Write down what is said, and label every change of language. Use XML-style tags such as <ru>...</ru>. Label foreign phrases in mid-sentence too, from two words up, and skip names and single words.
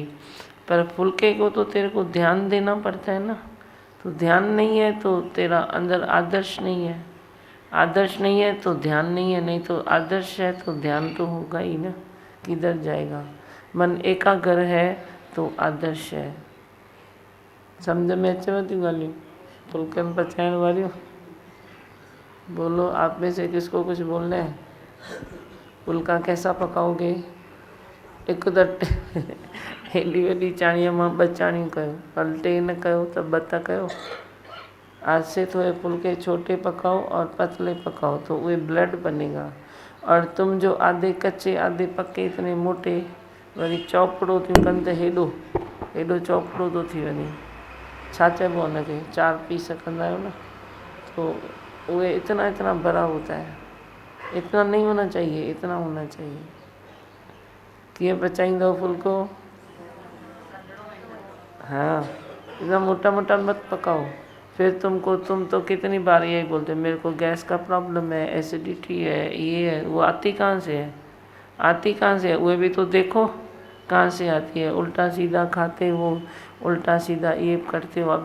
<hi>पर फुल्के को तो तेरे को ध्यान देना पड़ता है ना। तो ध्यान नहीं है तो तेरा अंदर आदर्श नहीं है। आदर्श नहीं है तो ध्यान नहीं है, नहीं तो आदर्श है तो ध्यान तो होगा ही ना, किधर जाएगा। मन एकाग्र है तो आदर्श है।</hi> <sd>समझ में अचेव थी ॻाल्हियूं फुल्कनि पचाइण वारियूं?</sd> <hi>बोलो, आप में से किसको कुछ बोलना है? फुल्का कैसा पकाओगे?</hi> <sd>हिकु त हेॾी वॾी चाणीअ मां 2 चाणियूं कयो, पलटे न कयो त 2 त कयो।</sd> <hi>आज से थोड़े फुल्के छोटे पकाओ और पतले पकाओ तो वे ब्लड बनेगा। और तुम जो आधे कच्चे आधे पके इतने मोटे</hi> <sd>वरी चौपड़ो थियूं कनि त हेॾो चौपड़ो थो थी वञे। छा चइबो आहे हुनखे? 4 पीस कंदा आहियो न,</sd> <hi>तो वे इतना बड़ा होता है। इतना नहीं होना चाहिए, इतना होना चाहिए।</hi> <sd>कीअं पचाईंदव फुल्को?</sd> <hi>हाँ, इतना मोटा मोटा मत पकाओ। फिर तुम तो कितनी बार यही बोलते मेरे को गैस का प्रॉब्लम है, एसिडिटी है, ये है। वो आती कहाँ से है? आती कहाँ से है? वो भी तो देखो कहाँ से आती है। उल्टा सीधा खाते हो, उल्टा सीधा ये करते हो।</hi>